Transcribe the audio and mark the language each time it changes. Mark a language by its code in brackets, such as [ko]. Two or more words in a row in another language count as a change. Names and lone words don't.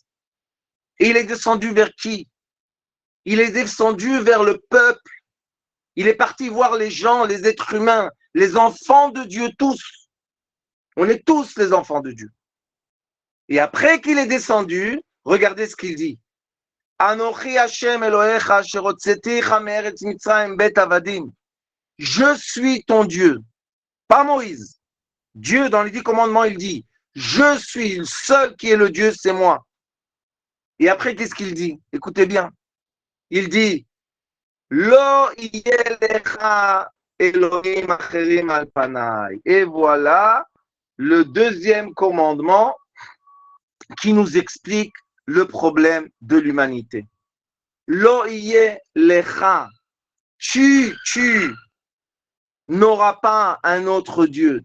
[fr] Et il est descendu vers qui? Il est descendu vers le peuple. Il est parti voir les gens, les êtres humains, les enfants de Dieu, tous. On est tous les enfants de Dieu. Et après qu'il est descendu, regardez ce qu'il dit. [he] אנכי השם אלהיך אשר הוצאתיך מארץ מצרים בית עבדים. [fr] Je suis ton Dieu. Pas Moïse. Dieu, dans les 10 commandements, il dit, je suis le seul qui est le Dieu, c'est moi. Et après, qu'est-ce qu'il dit? Écoutez bien. Il dit, [he] לא יהיה לך אלהים אחרים על פני. [fr] Et voilà le deuxième commandement qui nous explique le problème de l'humanité. [he] לא יהיה לך. [fr] Tu n'auras pas un autre Dieu.